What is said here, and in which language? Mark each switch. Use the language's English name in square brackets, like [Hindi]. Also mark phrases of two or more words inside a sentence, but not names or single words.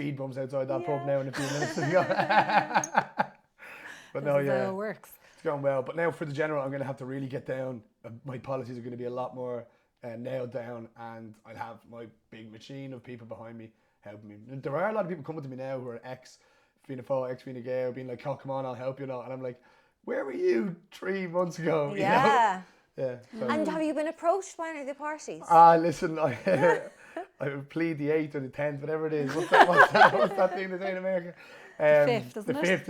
[English] speed bumps outside that pub now in a few minutes. But no, This is how it works. it's going well. But now for the general, I'm going to have to really get down. My policies are going to be a lot more nailed down, and I'll have my big machine of people behind me helping me. There are a lot of people coming to me now who are ex-Fianna Fáil, ex-Fine Gael, being like, oh, come on, I'll help you now. And I'm like, where were you 3 months ago? Yeah. You know? Yeah. So. And have you been approached by any of the parties? Listen, I plead the 8th or the 10th, whatever it is. What's that thing they say in America? The 5th, isn't the it?